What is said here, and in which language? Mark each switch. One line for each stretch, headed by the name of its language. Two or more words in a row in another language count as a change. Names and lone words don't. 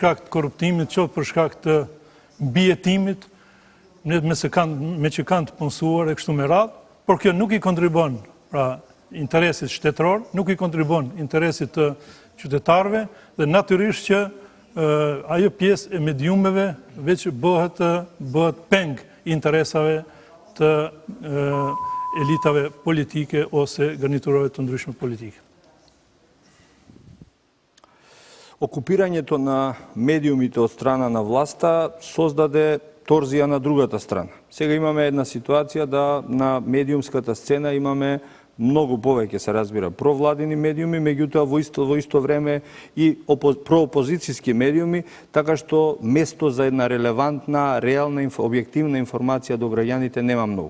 Albanian: shkak të korruptimit, qoftë për shkak të mbijetimit, me që kanë të punësuar e kështu me radhë, por kjo nuk i kontribon pra interesit shtetëror, nuk i kontribon interesit të qytetarëve dhe natyrisht që ajo pjesë e mediumeve veç bëhet peng interesave të elitave politike ose garniturave të ndryshme politike.
Macedonian: Окупирањето на медиумите од страна на власта создаде торзија на другата страна. Сега имаме една ситуација да на медиумската сцена имаме многу повеќе, се разбира, провладини медиуми, меѓутоа во исто време и проопозицијски медиуми, така што место за една релевантна, реална, објективна информација до граѓаните нема многу.